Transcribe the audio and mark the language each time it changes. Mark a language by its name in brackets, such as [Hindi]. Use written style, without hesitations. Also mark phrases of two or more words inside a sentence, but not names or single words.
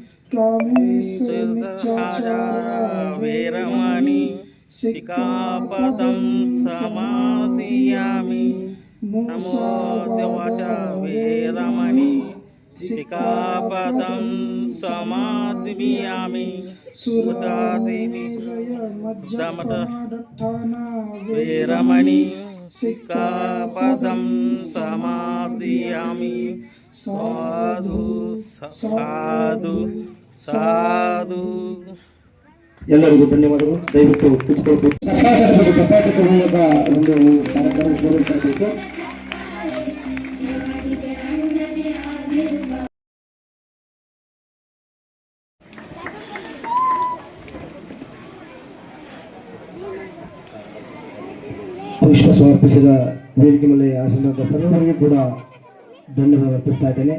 [Pali] वेरमणि सिक्खापदं समादियामि नमो देवाचा वेरमणि सिक्खापदं समादियामि सुरदादिनि वेरमणि सिक्खापदं समादियामि साधु साधु साधु [Kannada] ಎಲ್ಲರಿಗೂ ಧನ್ಯವಾದಗಳು. ದಯವಿಟ್ಟು ಕುತ್ಕೊಳ್ಬೇಕು. ಒಂದು ಕಾರ್ಯಕ್ರಮ ಪೂರೈಸಬೇಕು. ಪುಷ್ಪ ಸಮರ್ಪಿಸಿದ ವೇದಿಕೆ ಮೇಲೆ ಆಸನದ ಸರ್ವರಿಗೂ ಕೂಡ ಧನ್ಯವಾದ ಅರ್ಪಿಸ್ತಾ ಇದ್ದೇನೆ.